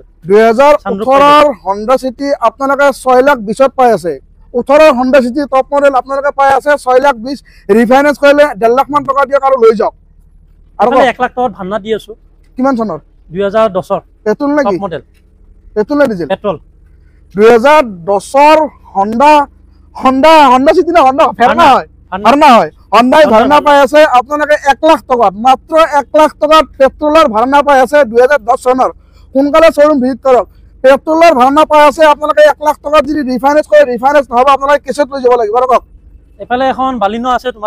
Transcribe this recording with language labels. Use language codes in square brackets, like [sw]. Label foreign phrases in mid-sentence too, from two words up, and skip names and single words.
[as] 2018 ৰ হন্ডা সিটি আপোনালোকে 6,20,000 পাই আছে 18 ৰ হন্ডা সিটি [en] top model [as] আপোনালোকে পাই আছে 6,20,000 ৰিফাইনেন্স কৰিলে 1.5 লাখ মান টকা দিয়ক আৰু লৈ যাওক আৰু 1 লাখ টকা ভান্না দি আছো কিমান চনৰ 2010 পেট্ৰল নেকি [en] top model [as] পেট্ৰল নে ডিজেল পেট্ৰল 2010 ৰ হন্ডা সিটি না হন্ডা ভাৰনা হয় হন্ডাই ভাৰনা পাই আছে আপোনালোকে 1 লাখ টকাত মাত্ৰ 1 লাখ টকাত পেট্ৰলৰ ভাৰনা পাই আছে 2010 চনৰ সোনকালে [en] showroom visit [as] কৰক পেট্ৰলৰ ভাৰনা পাই আছে আপোনালোকে 1 লাখ টকাত যদি ৰিফাইনেন্স কৰে ৰিফাইনেন্স নহব আপোনালোকে কেছত লৈ যাব লাগিব আৰু কক এফালে এখন বালিনো আছে তোমাৰ